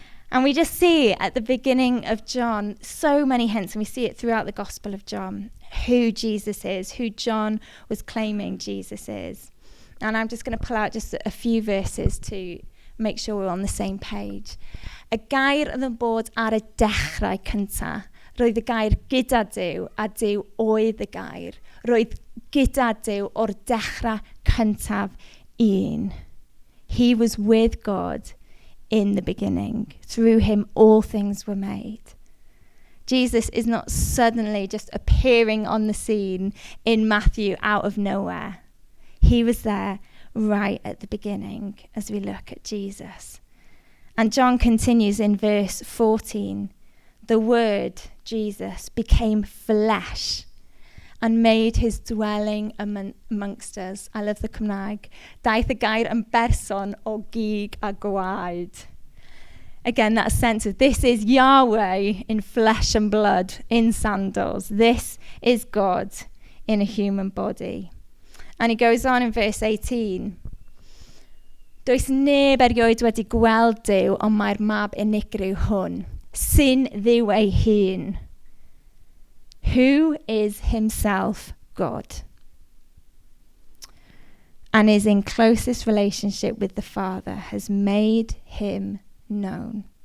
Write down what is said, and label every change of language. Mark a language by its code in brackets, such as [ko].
[en] And we just see at the beginning of John so many hints, and we see it throughout the Gospel of John, who Jesus is, who John was claiming Jesus is. And I'm just going to pull out just a few verses to make sure we're on the same page. [cy] Y gair oedd yn bod ar y dechrau cyntaf. Roedd y gair gyda Dduw, a Dduw oedd y gair. Roedd gyda Dduw o'r dechrau cyntaf un. [en] He was with God in the beginning. Through him all things were made. Jesus is not suddenly just appearing on the scene in Matthew out of nowhere. He was there right at the beginning as we look at Jesus. And John continues in verse 14. The Word, Jesus, became flesh and made his dwelling amongst us. I love the Cymraeg. [cy] Daeth y gair yn berson o gig a gwaed. [en] Again, that sense of this is Yahweh in flesh and blood, in sandals. This is God in a human body. And he goes on in verse 18. Does neb erioed wedi gweld Dduw, ond mae'r mab unigryw hwn, sy'n Dduw ei hun, who is himself God, and is in closest relationship with the Father, has made him known.